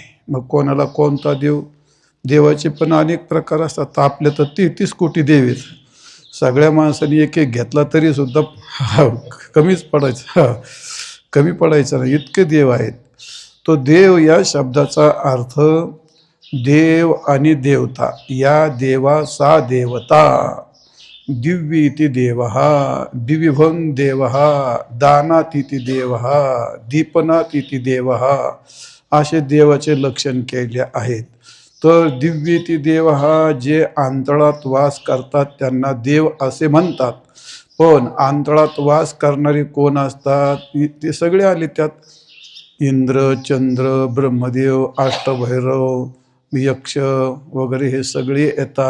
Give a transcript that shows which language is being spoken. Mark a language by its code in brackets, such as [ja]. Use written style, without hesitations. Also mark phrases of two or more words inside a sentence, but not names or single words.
[mr] मग कोणाला कोणता देव, देवाचे पण अनेक प्रकार असतात. तर आपल्या तर 33 कोटी देव आहेत. सगळ्या माणसांनी एक एक घेतला तरी सुद्धा कमीच पडायचं, कमी पडायचं नाही, इतके देव आहेत. तो देव या शब्दाचा अर्थ देव आणि देवता. [sa] या देवा सा देवता, दिव्य इति देवः, दिव्यभं देवः, दानातिथी देवः, दीपनातिथी देवः, [mr] असे देवाचे लक्षण केले आहेत. तर [sa] दिव्य इति देवः [mr] जे अंतराळात वास करतात त्यांना देव असे म्हणतात. पण अंतराळात वास करणारे कोण असतात ते सगळे आले त्यात. इंद्र, चंद्र, ब्रह्मदेव, अष्टभैरव, यक्ष वगैरे हे सगळे येतात.